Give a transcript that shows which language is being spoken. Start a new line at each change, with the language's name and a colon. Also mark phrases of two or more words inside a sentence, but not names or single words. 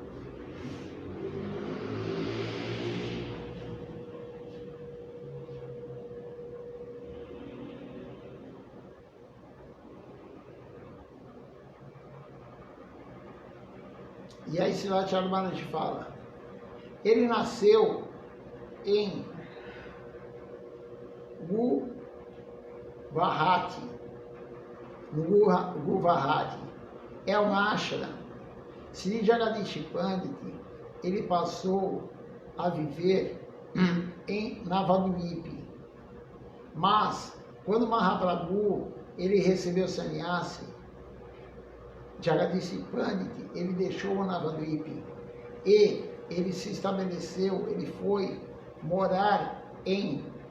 Portuguese: E aí Srila Charumaharaj fala: ele nasceu em Guwahati, é um ashram. Sri Jagadish Pandit, ele passou a viver em Navadvipa. Mas, quando Mahaprabhu, ele recebeu sannyasi, Jagadish Pandit, ele deixou o Navadvipa e ele se estabeleceu, ele foi morar em